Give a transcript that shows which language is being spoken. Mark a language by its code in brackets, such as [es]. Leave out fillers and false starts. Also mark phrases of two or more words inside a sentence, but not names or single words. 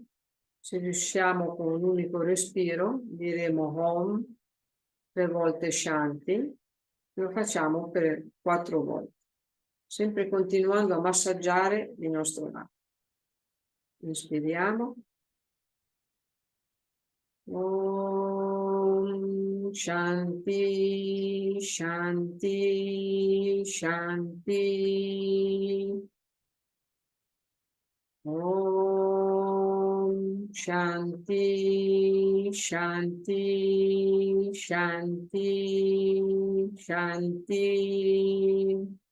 [it] Se riusciamo con un unico respiro, diremo Om 3 volte Shanti, lo facciamo per 4 volte, sempre continuando a massaggiare il nostro naso. Inspiriamo. [sa] ॐ शान्ति, शान्ति, शान्ति. ॐ शान्ति, शान्ति, शान्ति, शान्ति.